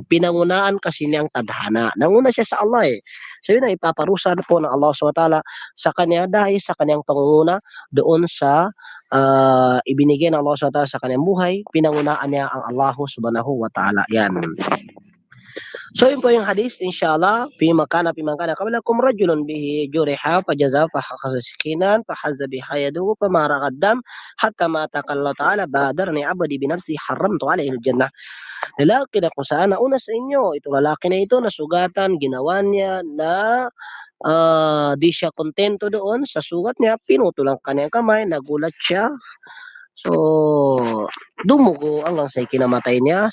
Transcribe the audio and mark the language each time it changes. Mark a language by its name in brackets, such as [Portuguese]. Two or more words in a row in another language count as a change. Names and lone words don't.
[Filipino] Pinangunaan kasi niyang tadhana. Nanguna siya sa Allah eh. So yun ay ipaparusa po ng Allah [Arabic] سبحانه وتعالى [Filipino] sa kanya dahil sa kanyang pangunguna doon sa ibinigay ng Allah [Arabic] سبحانه وتعالى [Filipino] sa kanyang buhay, pinangunaan niya ang Allah [Arabic] سبحانه وتعالى. [Filipino] Yan. So yun po yung hadith, inshallah, [Arabic] في من كان قبلكم رجل به جرح فجزع فأخذ سكينا فحز بها يده فما رقأ الدم حتى مات قال تعالى بادرني عبدي بنفسه حرمت عليه الجنة. [Filipino] Lalaki na kung saan nauna sa inyo, itong lalaki na ito nasugatan, ginawa niya na Di siya kontento doon sa sugat niya, pinutol ang kanyang kamay, nagulat siya. So, dumugo hanggang sa ikinamatay niya.